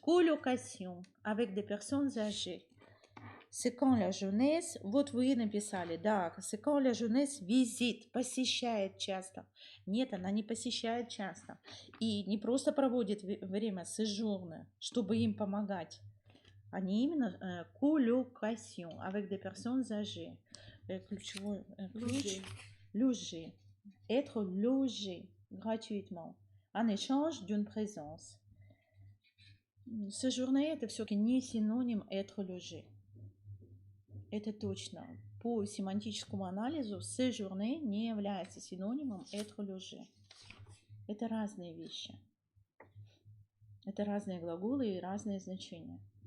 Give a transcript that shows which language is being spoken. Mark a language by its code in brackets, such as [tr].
[fr] Colocation avec des personnes âgées. C'est quand la jeunesse, вот вы написали, да, c'est quand la jeunesse visite, посещает часто. [ru] Нет, она не посещает часто. И не просто проводит время séjourne, чтобы им помогать. Они именно colocation avec des personnes âgées. Ключевой ключ. Loger. [fr] Être logé gratuitement en échange d'une présence. [ru] Séjourner это все-таки не синоним être logé. Это точно. По семантическому анализу séjourner не является синонимом être logé. Это разные вещи. Это разные глаголы и разные значения.